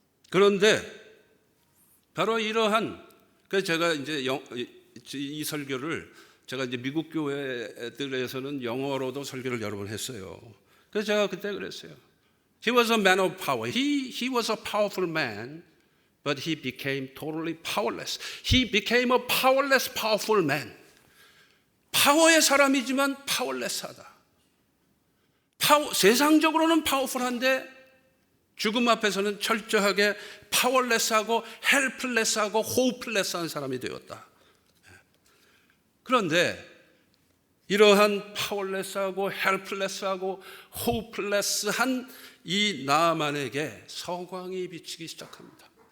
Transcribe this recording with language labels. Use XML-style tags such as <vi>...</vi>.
<ko>그런데 바로 이러한, 그래서 제가 이제 이 설교를 제가 이제 미국 교회들에서는 영어로도 설교를 여러 번 했어요. 그래서 제가 그때 그랬어요.</ko> <en>He was a man of power. He was a powerful man, but he became totally powerless. He became a powerless, powerful man.</en> <ko>파워의 사람이지만 파워레스하다. 세상적으로는 파워풀한데 죽음 앞에서는 철저하게 파워레스하고 헬플레스하고 호플레스한 사람이 되었다. 그런데 이러한 파워레스하고 헬플레스하고 호플레스한 이 나아만에게 서광이 비치기 시작합니다.</ko>